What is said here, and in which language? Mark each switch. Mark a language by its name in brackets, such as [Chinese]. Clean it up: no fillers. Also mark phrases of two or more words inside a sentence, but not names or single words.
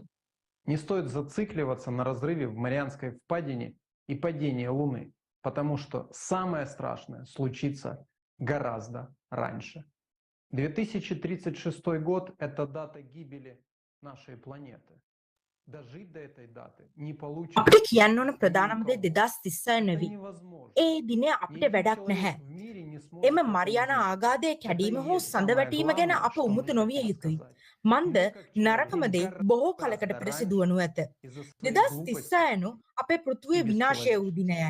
[Russian] Не стоит зацикливаться на разрыве в Марианской впадине и падении Луны, потому что самое страшное случится гораздо раньше. 2036 год — это дата гибели нашей планеты. Дожить до этой даты не получится. [Sinhala] අපිට කියන්න ඕන ප්‍රධානම දේ 2036 නෙවි. ඒ දිනේ අපිට වැඩක් නැහැ. එම මරියානා ආගාධයේ කැඩීම හෝ සඳ වැටීම ගැන අප උමුතු නොවිය යුතුයි. මන්ද නරකම දේ බොහෝ කලකට පෙර සිදු වනු ඇත. 2036 අපේ පෘථිවිය විනාශය වූ දිනයයි.